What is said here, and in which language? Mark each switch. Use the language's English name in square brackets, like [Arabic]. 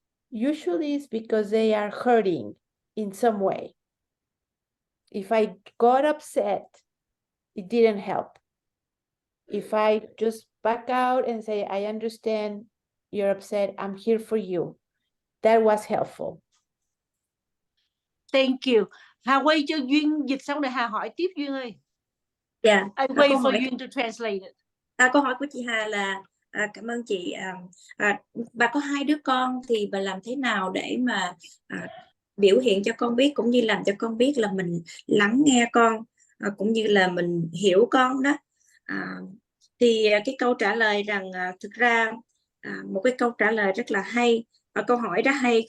[English] Usually it's because they are hurting in some way. If I got upset, it didn't help. If I just back out and say, I understand you're upset, I'm here for you, that was helpful. Thank you. [Vietnamese] Hà quay cho Duyên dịch xong rồi Hà hỏi tiếp Duyên ơi. Dạ. [English] I wait for Duyên to translate it. [Vietnamese] Câu hỏi của chị Hà là cảm ơn chị. Bà có 2 đứa con thì bà làm thế nào để mà biểu hiện cho con biết, cũng như làm cho con biết là mình lắng nghe con, cũng như là mình hiểu con đó. Thì cái câu trả lời rằng thực ra một cái câu trả lời rất là hay, câu hỏi đó hay.